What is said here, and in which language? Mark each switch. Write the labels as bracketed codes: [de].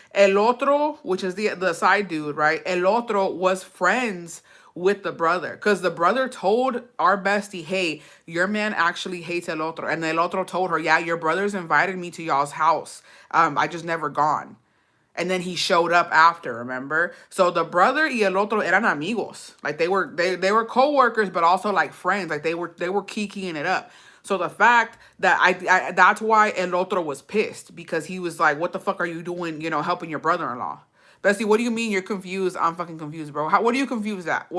[en] El Otro, which is the side dude, right? El Otro was friends with the brother. Because the brother told our bestie, hey, your man actually hates El Otro. And El Otro told her, yeah, your brother's invited me to y'all's house. I just never gone. And then he showed up after, remember? So the brother [es] y el otro eran amigos. [en] Like they were co-workers, but also like friends. Like they were kikiing it up. So the fact that I that's why el otro was pissed, because he was like, what the fuck are you doing, helping your brother-in-law? Bestie, what do you mean you're confused? I'm fucking confused, bro. What are you confused at?